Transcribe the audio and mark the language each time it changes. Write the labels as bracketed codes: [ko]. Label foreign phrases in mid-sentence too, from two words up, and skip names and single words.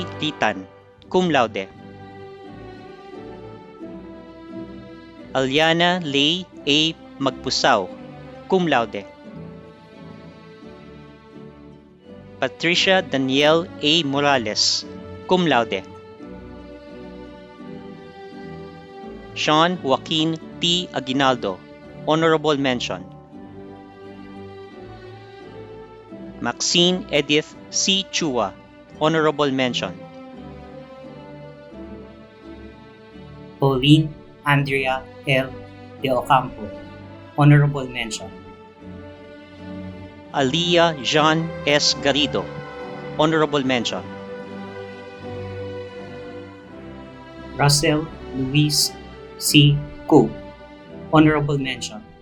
[la] Litan, cum laude, Aliana Lay A. Magpusaw, cum laude, Patricia Danielle A. Morales, cum laude, Sean Joaquin T. [en] Aguinaldo, honorable mention, Maxine Edith C. Chua, honorable mention, Pauline Andrea L. De Ocampo, honorable mention, Aliyah Jean S. Garrido, honorable mention, Russell Luis C. Cook, honorable mention,